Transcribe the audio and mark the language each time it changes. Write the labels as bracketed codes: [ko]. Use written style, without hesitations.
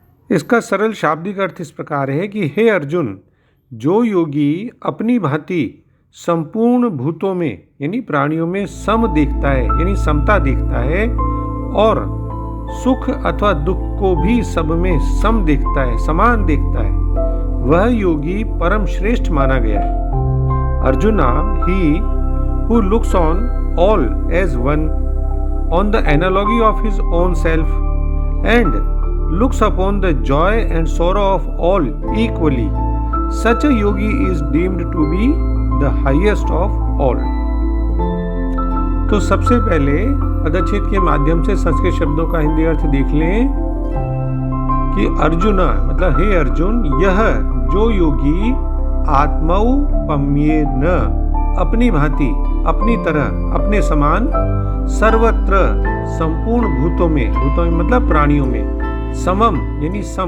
[hi] इसका सरल शाब्दिक अर्थ इस प्रकार है कि हे अर्जुन, जो योगी अपनी भांति संपूर्ण भूतों में यानी प्राणियों में सम देखता है यानी समता देखता है और सुख अथवा दुख को भी सब में सम देखता है, समान देखता है, वह योगी परम श्रेष्ठ माना गया है। [en] Arjuna, he who looks on all as one on the analogy of his own self and looks upon the joy and sorrow of all equally, such a yogi is deemed to be the highest of all। [hi] तो सबसे पहले पदच्छेद के माध्यम से संस्कृत शब्दों का हिंदी अर्थ देख लें कि अर्जुना मतलब हे अर्जुन, यह जो योगी आत्मौपम्येन अपनी भांति, अपनी तरह, अपने समान सर्वत्र संपूर्ण भूतों में मतलब प्राणियों में समम यानी